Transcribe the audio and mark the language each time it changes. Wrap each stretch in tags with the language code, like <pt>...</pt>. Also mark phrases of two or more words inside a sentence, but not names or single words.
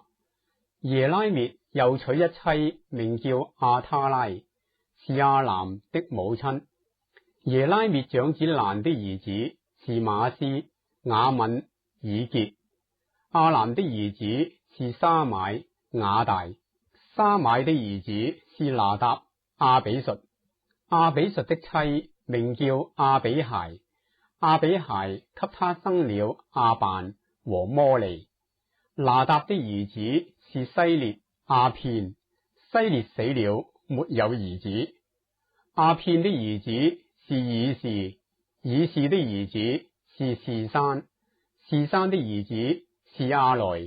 <zh>耶拉篾又娶一妻，名叫亞他拉，是亞蘭的母親。耶拉篾長子蘭的兒子是瑪斯、雅敏、以結。亞蘭的兒子是沙買、雅大。沙買的兒子是拿答、亞比術。亞比術的妻名叫亞比孩，亞比孩給他生了亞辦和摩利。拿答的兒子是西列、亞片。西列死了，沒有兒子。亞片的兒子是以士，以士的兒子是示珊，示珊的兒子是亞來。</zh>